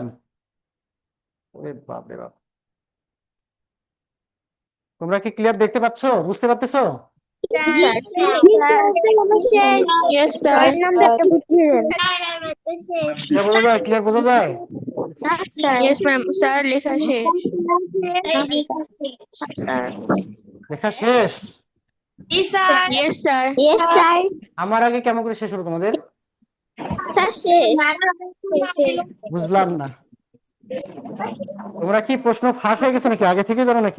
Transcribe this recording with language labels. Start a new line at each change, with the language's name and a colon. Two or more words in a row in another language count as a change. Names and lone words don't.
Bangla: ওরে বাপ রে বাপ, তোমরা কি ক্লিয়ার দেখতে পাচ্ছ, বুঝতে পারতেছো? জি স্যার, আমার শেষ।
English: Yes, sir.
Bangla: কয়েক নাম্বারটা বুঝিয়েন। ক্লিয়ার বোঝা যায়? ক্লিয়ার বোঝা যায়? স্যার
English: Yes, ma'am. Sir,
Bangla: লেখা শেষ। স্যার। লেখা শেষ?
English: Yes, sir. yes sir.
Bangla: আমার আগে কেমন করে শেষ হলো তোমাদের? স্যার শেষ। বুঝলাম না। তোমরা কি প্রশ্ন ফাঁস হয়ে গেছে নাকি, আগে থেকে জানো নাকি?